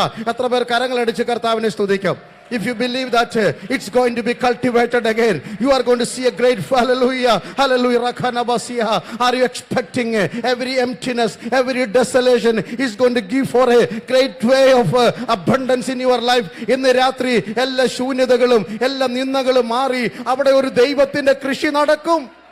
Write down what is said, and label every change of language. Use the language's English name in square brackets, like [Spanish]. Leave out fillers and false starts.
[Malayalam] എത്ര പേർ കരങ്ങളടിച്ച് കർത്താവിനെ സ്തുതിക്കും? [English] If you believe that it's going to be cultivated again, you are going to see a great hallelujah, hallelujah, rakhanabasiya. Are you expecting every emptiness, every desolation is going to give for a great way of abundance in your life? [Malayalam] ഇന്ന് രാത്രി എല്ലാ ശൂന്യതകളും എല്ലാ നിന്ദകളും മാറി അവിടെ ഒരു ദൈവത്തിന്റെ കൃഷി നടക്കും.